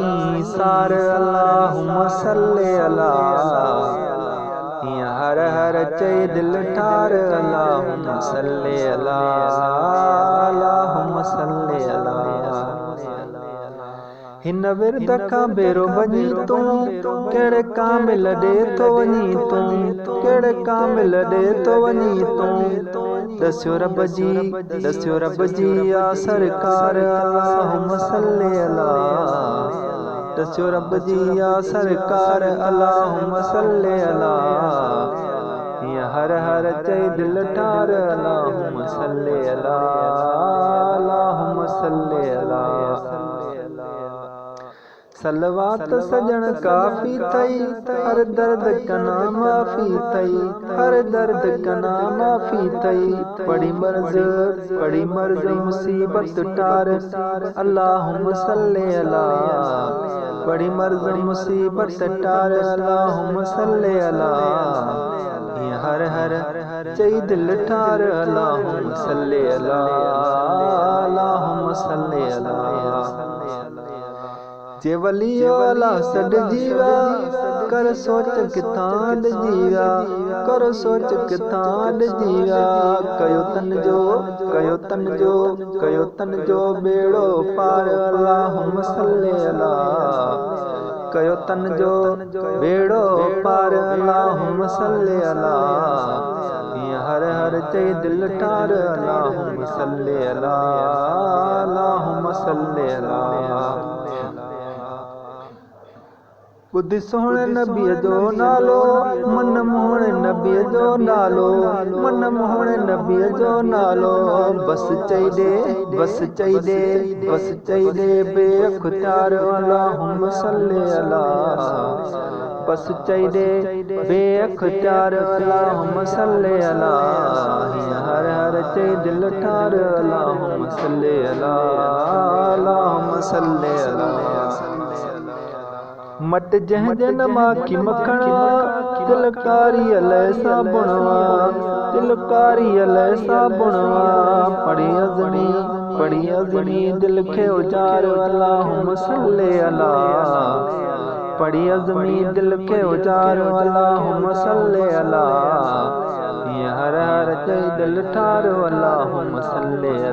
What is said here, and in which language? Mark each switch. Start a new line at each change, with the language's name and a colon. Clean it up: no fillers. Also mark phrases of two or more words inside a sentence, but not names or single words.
Sindhi: सही सार
Arabic: اللهم صل على.
Sindhi: हर हर चई दिल ठार
Arabic: اللهم صل على, اللهم صل على.
Sindhi: हिन विरद खां बेरो वञी तूं कहिड़े कामिल ॾे थो वञी तूं, कहिड़े कामिल ॾे थो वञी तूं। दस्यो रब जी या सरकार
Arabic: اللهم صل على.
Sindhi: दस्यो रब जी या सरकार
Arabic: اللهم صل على.
Sindhi: हर हर चई दिल ठार
Arabic: اللهم صل على, اللهم صل على.
Sindhi: सलवात सजण काफ़ी थई, हर दर्द कना माफ़ी थई, हर दर्द कना माफ़ी थई। पड़ी मर्ज़ मुसीबत टार
Arabic: اللهم صل على.
Sindhi: पड़ी मर्ज़ मुसीबत टार
Arabic: اللهم صل على.
Sindhi: हर हर चई दिल ठार
Arabic: اللهم صل على, اللهم صل على.
Sindhi: जे वलियो अला सॾ जीवा कर सोच किथां ॾिजीवा, कर सोच किथां ॾिजीवा। कयो तन जो बेड़ो पार
Arabic: اللهم صل على.
Sindhi: कयो तन जो बेड़ो पार
Arabic: اللهم صل على.
Sindhi: हर हर चई दिल ठार
Arabic: اللهم صل على, اللهم صل على.
Sindhi: ॿुध सोहणे नबीअ जो नालो, मन मोहणे नबीअ जो नालो, मन मोहणे नबीअ जो नालो। बस चई ॾे बेअख्तियार
Arabic: اللهم صل على.
Sindhi: बस चई ॾे बेअख्तियार
Arabic: اللهم صل على.
Sindhi: हर हर चई दिल ठार
Arabic: اللهم صل على, اللهم صل على.
Sindhi: मट जंहिंजे न माखी मखणा, तिलकारी अलाए साबुणवा, तिलकारी अलाए साबुणवा। पढ़ी अज़मी दिल खे उजार
Arabic: اللهم صل على.
Sindhi: पढ़ी अज़मी दिल खे उजार
Arabic: اللهم صل على.
Sindhi: हर हर चई दिल ठार
Arabic: اللهم صل على.